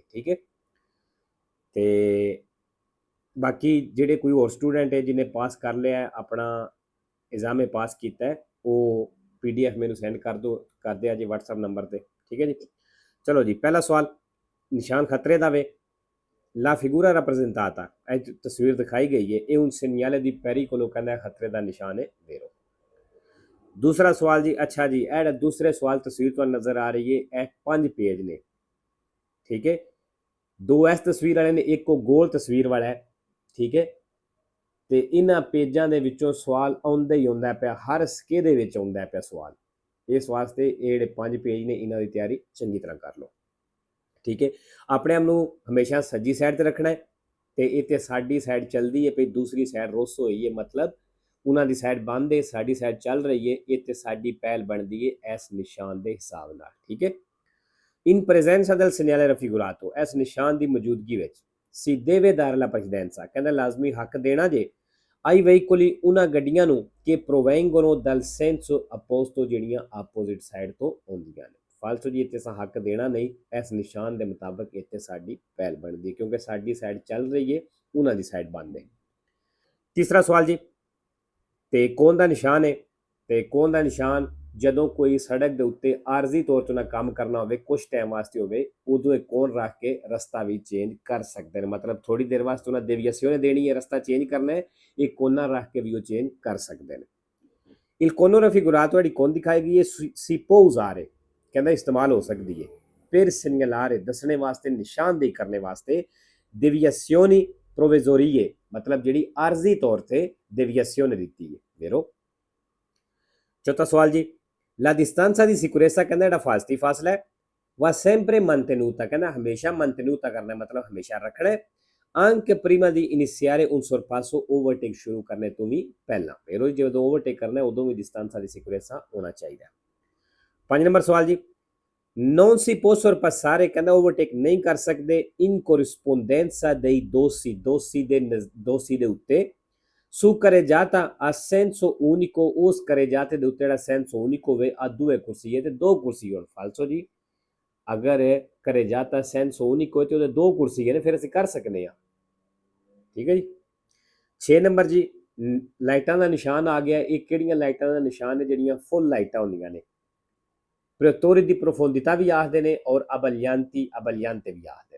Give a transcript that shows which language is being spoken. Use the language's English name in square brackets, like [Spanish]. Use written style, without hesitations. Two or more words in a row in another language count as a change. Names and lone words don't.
[Punjabi] ਠੀਕ ਹੈ, ਤੇ ਬਾਕੀ ਜਿਹੜੇ ਕੋਈ ਹੋਰ ਸਟੂਡੈਂਟ ਹੈ ਜਿਹਨੇ ਪਾਸ ਕਰ ਲਿਆ ਆਪਣਾ ਇਜ਼ਾਮੇ ਪਾਸ ਕੀਤਾ ਹੈ, ਉਹ PDF ਮੈਨੂੰ ਸੈਂਡ ਕਰ ਦਿਆ ਜੀ WhatsApp ਨੰਬਰ ਤੇ। ਠੀਕ ਹੈ ਜੀ, ਚਲੋ ਜੀ ਪਹਿਲਾ ਸਵਾਲ ਨਿਸ਼ਾਨ ਖਤਰੇ ਦਾ ਵੇ। [Italian] la figura rappresentata, [Punjabi] ਇਹ ਤਸਵੀਰ ਦਿਖਾਈ ਗਈ ਹੈ, ਇਹ [Italian] un segnale di pericolo [Punjabi] ਕਹਿੰਦਾ ਖਤਰੇ ਦਾ ਨਿਸ਼ਾਨ ਹੈ ਵੇਰੋ। ਦੂਸਰਾ ਸਵਾਲ ਜੀ, ਅੱਛਾ ਜੀ ਇਹ ਜਿਹੜਾ ਦੂਸਰੇ ਸਵਾਲ ਤਸਵੀਰ ਤੁਹਾਨੂੰ ਨਜ਼ਰ ਆ ਰਹੀ ਹੈ, ਇਹ 5 ਪੇਜ ਨੇ। ਠੀਕ ਹੈ, 2 ਇਸ ਤਸਵੀਰ ਵਾਲੇ ਨੇ, ਇੱਕ ਉਹ ਗੋਲ ਤਸਵੀਰ ਵਾਲਾ ਹੈ। ਠੀਕ ਹੈ, ਤੇ ਇਹਨਾਂ ਪੇਜਾਂ ਦੇ ਵਿੱਚੋਂ ਸਵਾਲ ਆਉਂਦਾ ਹੀ ਆਉਂਦਾ ਪਿਆ, ਹਰ ਸਕੇ ਦੇ ਵਿੱਚ ਆਉਂਦਾ ਪਿਆ ਸਵਾਲ। ਇਸ ਵਾਸਤੇ ਇਹ ਜਿਹੜੇ 5 ਪੇਜ ਨੇ ਇਹਨਾਂ ਦੀ ਤਿਆਰੀ ਚੰਗੀ ਤਰ੍ਹਾਂ ਕਰ ਲਓ। ਠੀਕ ਹੈ, ਆਪਣੇ ਆਪ ਨੂੰ ਹਮੇਸ਼ਾ ਸੱਜੀ ਸਾਈਡ ਤੇ ਰੱਖਣਾ ਹੈ ਤੇ ਇਹ ਤੇ ਸਾਡੀ ਸਾਈਡ ਚੱਲਦੀ ਹੈ ਪਈ, ਦੂਸਰੀ ਸਾਈਡ ਰੁੱਸ ਹੋਈ ਹੈ, ਮਤਲਬ ਉਹਨਾਂ ਦੀ ਸਾਈਡ ਬੰਦ ਹੈ, ਸਾਡੀ ਸਾਈਡ ਚੱਲ ਰਹੀ ਹੈ। ਇਹ ਤੇ ਸਾਡੀ ਪਹਿਲ ਬਣਦੀ ਹੈ ਇਸ ਨਿਸ਼ਾਨ ਦੇ ਹਿਸਾਬ ਨਾਲ। ਠੀਕ ਹੈ, [Italian] in presenza del segnale raffigurato, [Punjabi] ਇਸ ਨਿਸ਼ਾਨ ਦੀ ਮੌਜੂਦਗੀ ਵਿੱਚ [Italian] si deve dare la precedenza, [Punjabi] ਕਹਿੰਦਾ ਲਾਜ਼ਮੀ ਹੱਕ ਦੇਣਾ ਜੇ [Italian] ai veicoli [Punjabi] ਉਹਨਾਂ ਗੱਡੀਆਂ ਨੂੰ ਕਿ [Italian] provengono dal senso opposto, [Punjabi] ਜਿਹੜੀਆਂ [English] opposite side [Punjabi] ਤੋਂ ਆਉਂਦੀਆਂ ਨੇ। ਫਾਲਤੂ ਜੀ ਇੱਥੇ ਹੱਕ ਦੇਣਾ ਨਹੀਂ, ਇਸ ਨਿਸ਼ਾਨ ਦੇ ਮੁਤਾਬਕ ਇੱਥੇ ਸਾਡੀ ਪਹਿਲ ਬਣਦੀ ਹੈ ਕਿਉਂਕਿ ਸਾਡੀ ਸਾਈਡ ਚੱਲ ਰਹੀ ਹੈ, ਉਹਨਾਂ ਦੀ ਸਾਈਡ ਬੰਦ ਹੈ। ਤੀਸਰਾ ਸਵਾਲ ਜੀ, ਤੇ ਕੌਣ ਦਾ ਨਿਸ਼ਾਨ ਹੈ? ਤੇ ਕੌਣ ਦਾ ਨਿਸ਼ਾਨ ਜਦੋਂ ਕੋਈ ਸੜਕ ਦੇ ਉੱਤੇ ਆਰਜ਼ੀ ਤੌਰ 'ਤੇ ਉਹਨਾਂ ਕੰਮ ਕਰਨਾ ਹੋਵੇ, ਕੁਝ ਟਾਈਮ ਵਾਸਤੇ ਹੋਵੇ, ਉਦੋਂ ਇਹ ਕੌਣ ਰੱਖ ਕੇ ਰਸਤਾ ਵੀ ਚੇਂਜ ਕਰ ਸਕਦੇ ਨੇ। ਮਤਲਬ ਥੋੜੀ ਦੇਰ ਵਾਸਤੇ ਉਹਨਾਂ ਦੇਵੀਅਸਿਓਨੇ ਦੇਣੀ ਹੈ, ਰਸਤਾ ਚੇਂਜ ਕਰਨਾ ਹੈ, ਇਹ ਕੋਨਾ ਰੱਖ ਕੇ ਵੀ ਉਹ ਚੇਂਜ ਕਰ ਸਕਦੇ ਨੇ। [Italian] il cono raffigurato [Punjabi] ਜਿਹੜੀ ਕੌਣ ਦਿਖਾਈ ਗਈ ਹੈ, [Italian] si può usare, [Punjabi] ਕਹਿੰਦਾ ਇਸਤੇਮਾਲ ਹੋ ਸਕਦੀ ਹੈ [Italian] per segnalare, [Punjabi] ਦੱਸਣੇ ਵਾਸਤੇ, ਨਿਸ਼ਾਨਦੇਹੀ ਕਰਨੇ ਵਾਸਤੇ [Italian] deviazioni provvisorie, [Punjabi] ਮਤਲਬ ਜਿਹੜੀ ਆਰਜ਼ੀ ਤੌਰ ਤੇ deviazione ਦਿੱਤੀ ਹੈ vero। ਚੌਥਾ ਸਵਾਲ ਜੀ, [Italian] la distanza di sicurezza, [Punjabi] ਕਹਿੰਦਾ ਜਿਹੜਾ ਹਿਫਾਜ਼ਤੀ ਫਾਸਲਾ ਹੈ, [Italian] va sempre mantenuta, [Punjabi] ਕਹਿੰਦਾ ਹਮੇਸ਼ਾ mantenuta ਕਰਨਾ ਮਤਲਬ ਹਮੇਸ਼ਾ ਰੱਖਣਾ ਹੈ। [Italian] anche prima di iniziare un sorpasso, [Punjabi] overtake ਸ਼ੁਰੂ ਕਰਨੇ ਤੋਂ ਵੀ ਪਹਿਲਾਂ। ਫਿਰ ਜਦੋਂ overtake ਕਰਨਾ ਉਦੋਂ ਵੀ [Italian] distanza di sicurezza [Punjabi] ਹੋਣਾ ਚਾਹੀਦਾ। 5 ਨੰਬਰ ਸਵਾਲ ਜੀ, [Italian] non si può sorpassare, [Punjabi] ਕਹਿੰਦਾ overtake ਨਹੀਂ ਕਰ ਸਕਦੇ [Italian] in corrispondenza dei [Punjabi] ਦੋਸੀ ਦੇ ਉੱਤੇ [Italian] su carreggiata a senso unico, [Punjabi] ਉਸ carreggiate ਦੇ ਉੱਤੇ ਜਿਹੜਾ [Italian] senso unico [Punjabi] ਹੋਵੇ, ਆ ਦੂਏ ਕੁਰਸੀ ਹੈ ਤੇ 2 ਕੁਰਸੀ ਹੋਣ। ਫਾਲਸੋ ਜੀ, ਅਗਰ [Italian] carreggiata senso unico [Punjabi] ਹੈ ਤੇ ਉਹਦੇ 2 ਕੁਰਸੀ ਹੈ, ਫਿਰ ਅਸੀਂ ਕਰ ਸਕਨੇ ਆ। ਠੀਕ ਹੈ ਜੀ। 6 ਨੰਬਰ ਜੀ, ਲਾਈਟਾਂ ਦਾ ਨਿਸ਼ਾਨ ਆ ਗਿਆ। ਇਹ ਕਿਹੜੀਆਂ ਲਾਈਟਾਂ ਦਾ ਨਿਸ਼ਾਨ ਹੈ? ਜਿਹੜੀਆਂ ਫੁੱਲ ਲਾਈਟਾਂ ਹੁੰਦੀਆਂ ਨੇ। [Italian] proiettori di profondità [Punjabi] ਵੀ ਆਖਦੇ ਨੇ ਔਰ abbagliante ਵੀ ਆਖਦੇ ਨੇ।